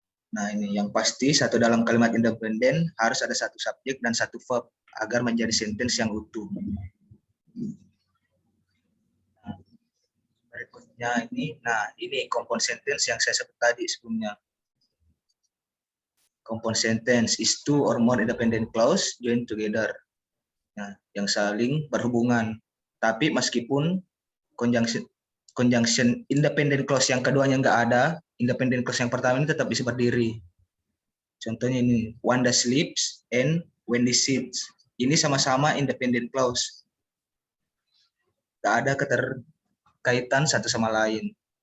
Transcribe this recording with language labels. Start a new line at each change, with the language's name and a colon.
Indonesian: Nah, ini yang pasti satu dalam kalimat independent harus ada satu subjek dan satu verb agar menjadi sentence yang utuh. Nah, berikutnya ini compound sentence yang saya sebut tadi sebelumnya.
English: Compound sentence is 2 or more independent clause joined together.
Indonesian: Nah, yang saling berhubungan. Tapi meskipun conjunction independent clause yang keduanya nggak ada, independent clause yang pertama ini tetap bisa berdiri. Contohnya ini,
English: Wanda sleeps and Wendy sits.
Indonesian: Ini sama-sama independent clause. Nggak ada keterkaitan satu sama lain.